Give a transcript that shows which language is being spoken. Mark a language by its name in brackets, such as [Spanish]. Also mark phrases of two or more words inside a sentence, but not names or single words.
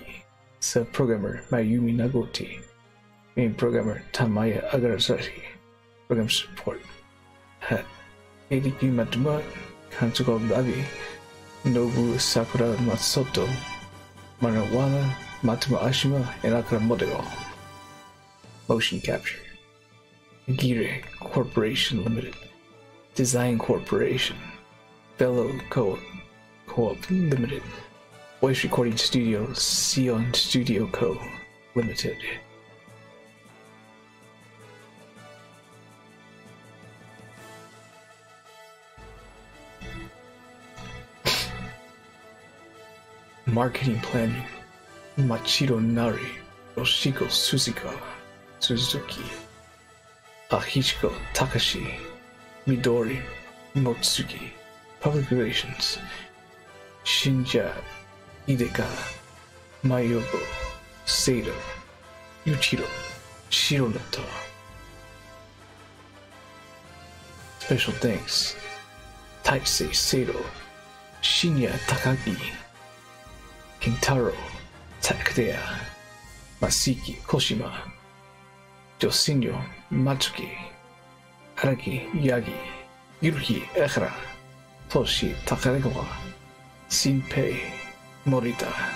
[English] Sub-programmer Mayumi Nagoti. Main programmer Tamaya Agarasashi. Program support Eriki Matuma, Kansuko Babi, Nobu Sakura Matsuto, Manawana, Matuma Ashima, and Akira Modero. Motion capture Gire Corporation Limited. Design Corporation. Fellow Co-op Limited. Voice Recording Studio, Sion Studio Co. Limited. Marketing Planning, Machiro Nari, Yoshiko Suzuki, Ahichiko Takashi, Midori Motsuki. Public Relations, Shinja Hideka, Mayoko, Seido, Yuchiro, Shironato. Special thanks, Taisei Seido, Shinya Takagi, Kentaro Takaya, Masiki Koshima, Josinyo Matsuki, Araki Yagi, Yuruki Ehara, Toshi Takaregawa, Shinpei Morita.